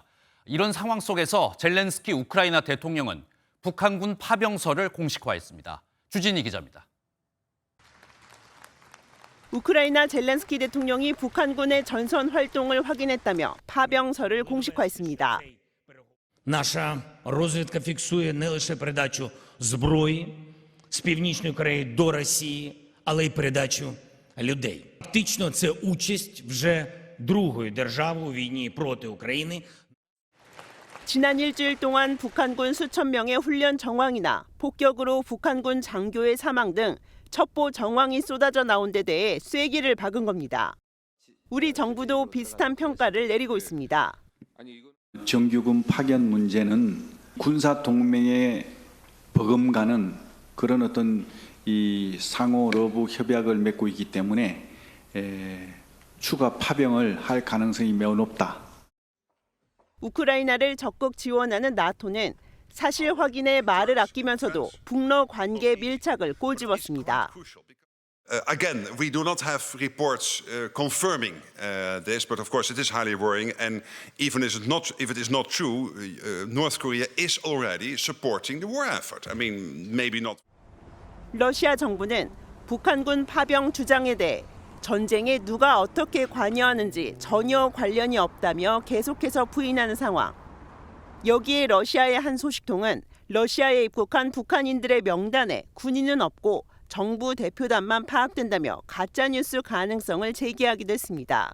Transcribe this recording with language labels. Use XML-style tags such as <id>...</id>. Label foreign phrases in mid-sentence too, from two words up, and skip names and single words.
<ko>이런 상황 속에서 젤렌스키 우크라이나 대통령은 북한군 파병설을 공식화했습니다. 주진희 기자입니다. 우크라이나 젤렌스키 대통령이 북한군의 전선 활동을 확인했다며 파병설을 공식화했습니다.</ko> <uk>Наша розвідка фіксує не лише передачу зброї з Північної Кореї до Росії, але й передачу людей. Фактично це участь вже другої держави у війні проти України.</uk> <ko>지난 일주일 동안 북한군 수천 명의 훈련 정황이나 폭격으로 북한군 장교의 사망 등 첩보 정황이 쏟아져 나온 데 대해 쐐기를 박은 겁니다. 우리 정부도 비슷한 평가를 내리고 있습니다. 정규군 파견 문제는 군사 동맹에 버금가는 그런 어떤 이 상호 러브 협약을 맺고 있기 때문에 추가 파병을 할 가능성이 매우 높다. 우크라이나를 적극 지원하는 나토는 사실 확인에 말을 아끼면서도 북러 관계 밀착을 꼬집었습니다.</ko> <en>Again, we do not have reports confirming this, but of course it is highly worrying. And even if it is not true, North Korea is already supporting the war effort. I mean, maybe not.</en> <ko>러시아 정부는 북한군 파병 주장에 대해 전쟁에 누가 어떻게 관여하는지 전혀 관련이 없다며 계속해서 부인하는 상황. 여기에 러시아의 한 소식통은 러시아에 입국한 북한인들의 명단에 군인은 없고 정부 대표단만 파악된다며 가짜뉴스 가능성을 제기하기도 했습니다.</ko>